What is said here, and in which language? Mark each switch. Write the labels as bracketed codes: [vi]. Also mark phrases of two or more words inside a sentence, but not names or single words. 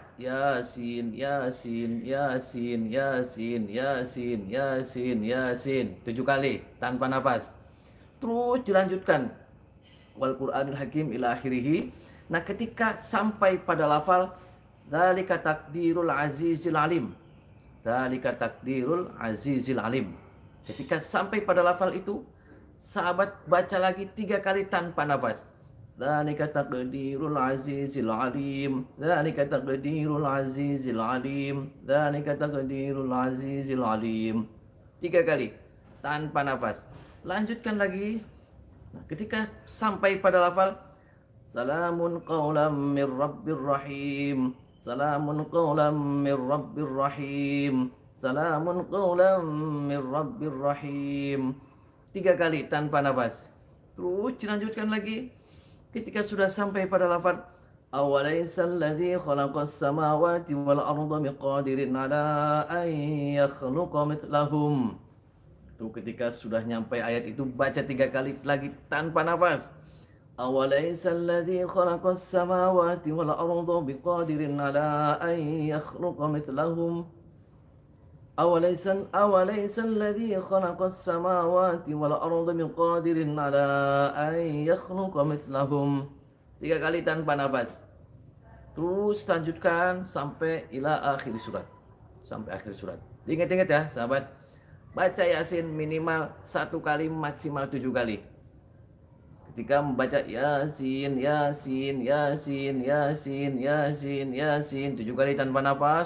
[id] Yasin, Yasin, Yasin, Yasin, Yasin, Yasin, Yasin. 7 kali tanpa nafas. Terus dilanjutkan. [ar] والقرآن الحكيم إلى آخره. [id] Nah, ketika sampai pada lafal [ar] ذلك تقدير العزيز العليم. ذلك تقدير العزيز العليم. [id] Ketika sampai pada lafal itu, sahabat baca lagi 3 kali tanpa nafas. [ar] ذلك تقدير العزيز العليم. ذلك تقدير العزيز العليم. ذلك تقدير العزيز العليم. [id] 3 kali tanpa nafas. Lanjutkan lagi. Nah, ketika sampai pada lafal [ar] سلام قولا من رب رحيم. سلام قولا من رب رحيم. سلام قولا من رب رحيم. [id] 3 kali tanpa nafas. Terus dilanjutkan lagi. Ketika sudah sampai pada lafaz [ar] أوليس الذي خلق السماوات والأرض بقادر على أن يخلق مثلهم. [id] Tuh ketika sudah nyampe ayat itu baca 3 kali lagi tanpa nafas. [ar] أوليس الذي خلق السماوات والأرض بقادر على أن يخلق مثلهم. أوليس الذي خلق السماوات والأرض بقادر على أن يخلق مثلهم. [id] 3 kali tanpa nafas. Terus lanjutkan sampai [ar] إلى آخر سورة. [id] Sampai akhir surat. Ingat-ingat ya sahabat. Baca Yasin minimal 1 kali maksimal 7 kali. Ketika membaca Yasin, Yasin, Yasin, Yasin, Yasin, Yasin 7 kali tanpa nafas.